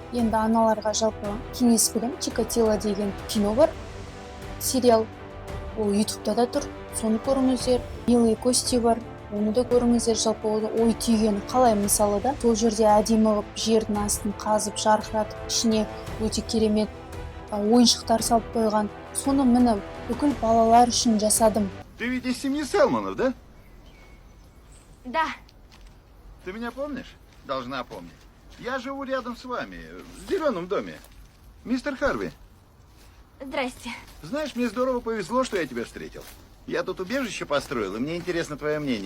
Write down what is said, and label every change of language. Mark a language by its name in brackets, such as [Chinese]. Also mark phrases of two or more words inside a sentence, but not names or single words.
[Kazakh] Енді аналарға жалпы кеңес беремін, Чикатило деген кино бар, сериал, ол ютубта да тұр, соны көріңіздер. Милые кости бар, оны да көріңіздер. Жалпы ой түйгені қалай мысалы да, сол жерде әдемі қылып жердің астын қазып жарқыратып, ішіне өте керемет ойыншықтар салып қойған. Соны міне бүкіл балалар үшін жасадым. [Russian] Ты ведь из семьи Селманов, да? Да. Ты меня помнишь? Должна помнить. Я живу рядом с вами, в зеленом доме. Мистер Харви. Здрасте. Знаешь, мне здорово повезло, что я тебя встретил. Я тут убежище построил, и мне интересно твое мнение.